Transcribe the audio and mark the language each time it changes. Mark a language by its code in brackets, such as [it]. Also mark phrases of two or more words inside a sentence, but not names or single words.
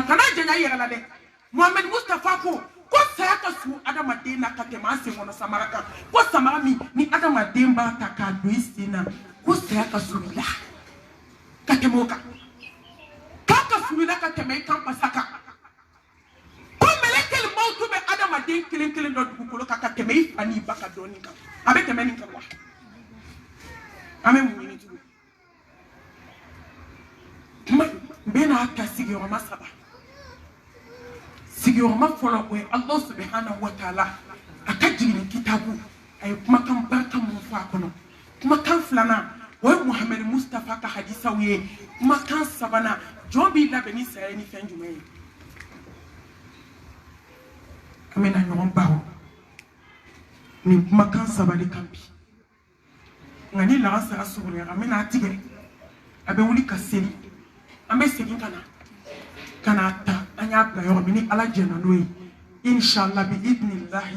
[bm] kana jɛɲa i yɛrɛ la dɛ Mohamed Mustafa ko saya ka su adamaden na ka tɛmɛ an sen kɔnɔ samara kan ko samara min ni adamaden b'a ta k'a don i sen na ko saya ka su i la ka tɛmɛ o kan k'a ka su i la ka tɛmɛ i kan pasa kan ko mɛlɛkɛli mawutu bɛ adamaden kelen kelen dɔ dugukolo kan ka tɛmɛ i fa n'i ba ka dɔɔnin kan a bɛ tɛmɛ nin kan wa an bɛ mun ɲini tugun n bɛ n'a ta sigiyɔrɔma 3 sigiyɔrɔma fɔlɔ o ye [ar] الله سبحانه وتعالى [bm] a ka jigin kitabu a ye kumakan barika mun fɔ a kɔnɔ kumakan 2nan o ye Mohamed Mustafa ka hadisaw ye kumakan 3nan jɔn b'i labɛn ni saya ni fɛn jumɛn ye an bɛna ɲɔgɔn bawo nin kumakan 3 de kan bi nka ni lansara surunyara an bɛna a tigɛ a bɛ wuli ka seli an bɛ segin ka na kana ta an y'a bila yɔrɔ min ni ala jɛna n'o ye inshallah [ar] بإذن الله